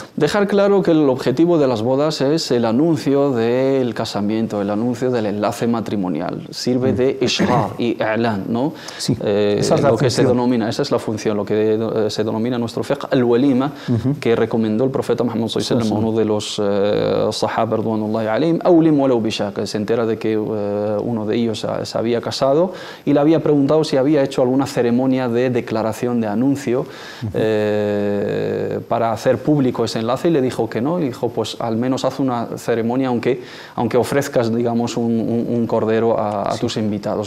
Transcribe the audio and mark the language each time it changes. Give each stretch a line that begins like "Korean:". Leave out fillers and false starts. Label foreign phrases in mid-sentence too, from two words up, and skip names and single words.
Spanish: Dejar claro que el objetivo de las bodas es el anuncio del casamiento, el anuncio del enlace matrimonial. Sirve de ishrar y i'lan, ¿no? Sí, esa es la lo que se función. denomina, esa es la función, lo que se denomina en nuestro fiqh al-walima, que recomendó el profeta Muhammad
Arabic: صلى الله عليه وسلم,
Spanish: uno de los
Arabic: صحابة رضوان الله عليهم، أولم ولو بشاة,
Spanish: que se entera de que uno de ellos se había casado y le había preguntado si había hecho alguna ceremonia de declaración de anuncio para hacer público ese enlace, y le dijo que no, y dijo, pues al menos haz una ceremonia aunque ofrezcas, digamos, un cordero a tus invitados.